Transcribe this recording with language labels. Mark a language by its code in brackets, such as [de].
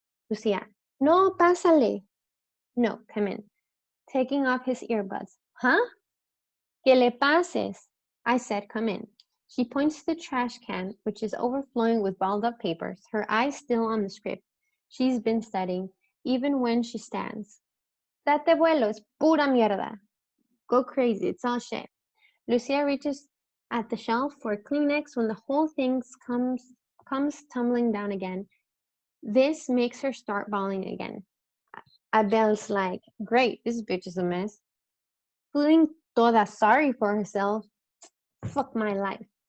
[en] Lucia, [es] no, pásale. [en] No, come in. Taking off his earbuds. Huh? [es] Que le pases? [en] I said, come in. She points to the trash can, which is overflowing with balled up papers, her eyes still on the script. She's been studying, even when she stands. [es] Date vuelo, es pura mierda. [en] Go crazy, it's all shit. Lucia reaches at the shelf for a Kleenex when the whole thing comes tumbling down again. This makes her start bawling again. Abel's like, great, this bitch is a mess. Feeling toda sorry for herself. Fuck my life.